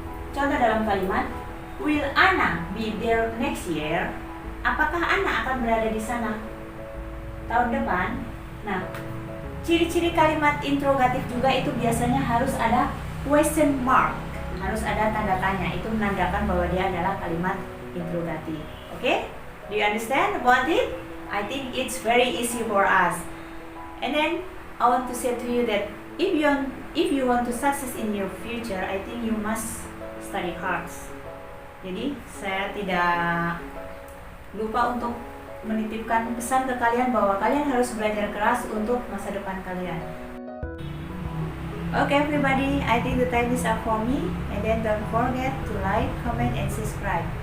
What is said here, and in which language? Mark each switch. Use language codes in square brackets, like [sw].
[id] Contoh dalam kalimat [en] will Anna be there next year? [id] Apakah Anna akan berada di sana tahun depan? Nah, ciri-ciri kalimat interrogatif juga itu biasanya harus ada question mark, harus ada tanda tanya. Itu menandakan bahwa dia adalah kalimat interrogatif. Oke? [en] Do you understand about it? I think it's very easy for us. And then I want to say to you that if you want to success in your future, I think you must study hard. [id] Jadi saya tidak lupa untuk menitipkan pesan ke kalian bahwa kalian harus belajar keras untuk masa depan kalian. [en] Okay everybody, I think the time is up for me. And then don't forget to like, comment, and subscribe.